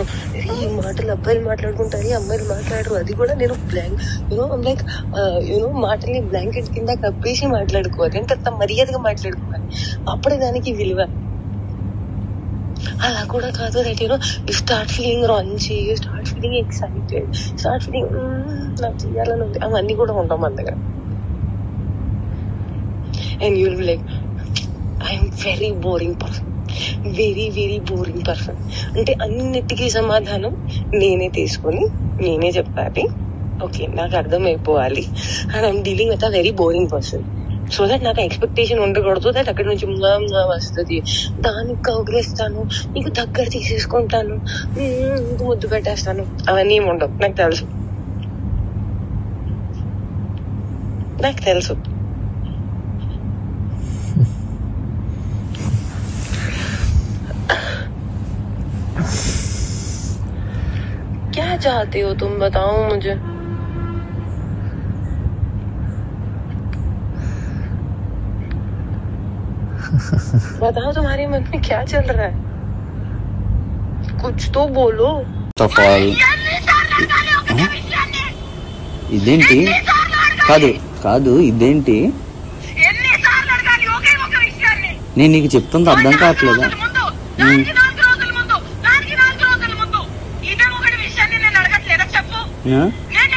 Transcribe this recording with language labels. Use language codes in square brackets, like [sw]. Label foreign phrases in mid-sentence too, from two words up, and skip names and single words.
[te] ఈ మాటలు అబ్బాయిలు మాట్లాడుకుంటారు, అమ్మాయిలు మాట్లాడరు. అది కూడా నేను లైక్ మాటల్ని బ్లాంకెట్ కింద కప్పేసి మాట్లాడుకోవాలి, ఎంత మర్యాదగా మాట్లాడుకోవాలి, అప్పుడే దానికి విలువ. అలా కూడా కాదు, [en] that you start feeling raunchy, you start feeling excited, start feeling [te] నాకు చేయాలని ఉంది, అవన్నీ కూడా ఉంటాం మన దగ్గర. [en] and you will be like, I'm very boring person, very very boring person. [te] అంటే అన్నిటికీ సమాధానం నేనే తీసుకొని నేనే చెప్పాలి. ఓకే, నాకు అర్థమైపోవాలి. [en] and I'm dealing with a very boring person. so that [te] నాకు ఎక్స్పెక్టేషన్ ఉండకూడదు దట్ అక్కడి నుంచి వస్తుంది, దానికి కౌగిలిస్తాను, నీకు దగ్గర తీసేసుకుంటాను, ముద్దు పెట్టేస్తాను, అవన్నీ ఏమి ఉండవు. నాకు తెలుసు. [hi] क्या चाहते हो तुम, बताओ मुझे. बताओ तुम्हारे मन में क्या चल रहा है, कुछ तो बोलो. [te] ఇదేంటి? కాదు ఇదేంటి? నేను నీకు చెప్తుంది అర్థం కావట్లేదా? చెప్పు.